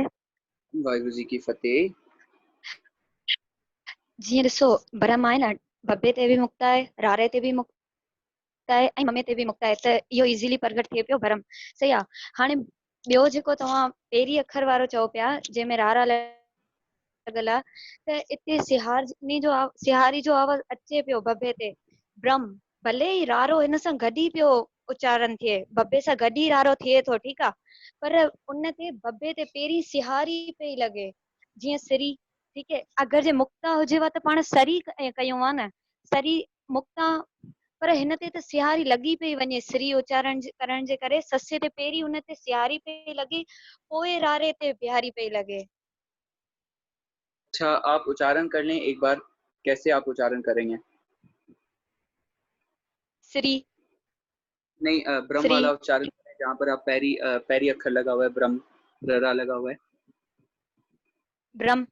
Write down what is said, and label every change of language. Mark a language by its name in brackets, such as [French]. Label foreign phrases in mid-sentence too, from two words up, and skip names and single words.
[Punjabi] वाहिगुरु जी की फतेह। [Sindhi] जीअं ॾिसो, भरम आहे न, बब्बे ते बि मुक्त आहे, रारे ते बि मुक्त आहे ऐं ममे ते बि मुक्त आहे, त इहो इज़ीली प्रगट थिए पियो भरम, सही आहे। हाणे ॿियो जेको तव्हां पहिरीं अखर वारो चओ पिया, जंहिंमें रारा लॻल आहे, त इते सिहारी जो आवाज़ अचे पियो बब्बे ते, ब्रह्म, भले ई रारो हिन सां गॾु ई पियो उच्चारण थिए, बब्बे सां गॾु ई रारो थिए थो, ठीकु आहे, पर उन ते बब्बे ते पहिरीं सिहारी पई लॻे, जीअं सिरी, [Hindi] ठीक है। [Sindhi] अगर जे मुक्ता हुजेव त पाण सरी कयूं आहे न, सरी मुक्ता, पर हिन ते त सिहारी लॻी पई वञे, श्री उच्चारण करण जे करे ससे ते पहिरीं हुन ते सिहारी पई लॻे, पोइ रारे ते बिहारी पई लॻे। [Hindi] अच्छा, आप उच्चारण कर लें एक बार, कैसे आप उच्चारण करेंगे? श्री, नहीं, ब्रह्म वाला उच्चारण करें जहाँ पर आप पैरी अक्षर लगा हुआ है, ब्रह्म ररा लगा हुआ है, ब्रह्म,